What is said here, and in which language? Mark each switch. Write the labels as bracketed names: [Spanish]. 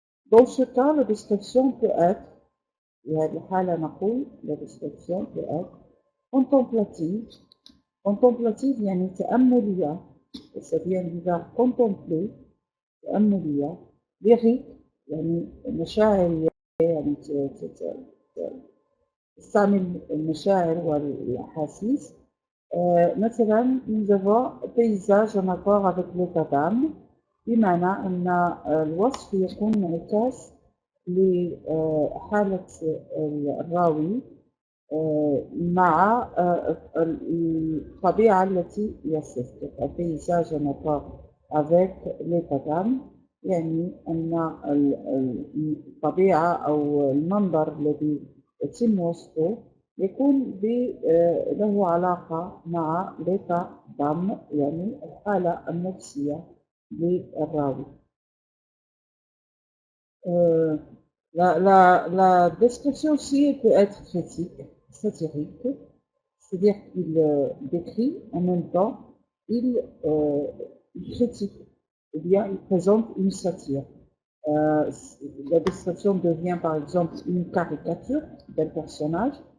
[French] Dans ce cas, la description peut être, وهذه الحالة نقول la description peut être contemplative. Contemplative يعني تأملية, ça vient du verbe contempler, تأملية. [Arabic] lyrique يعني مشاعرية، يعني تستعمل المشاعر والأحاسيس. مثلا nous avons paysage en accord avec l'état d'âme، بمعنى أن الوصف يكون انعكاس لحالة الراوي مع الطبيعة التي يصف. paysage en accord avec l'état d'âme يعني أن الطبيعة أو المنظر الذي يتم وصفه يكون له علاقة مع l'état d'âme يعني الحالة النفسية للراوي. [French] La description aussi peut être critique, satirique, c'est-à-dire qu'il décrit en même temps, il critique, ou bien il présente une satire. La description devient par exemple une caricature d'un personnage.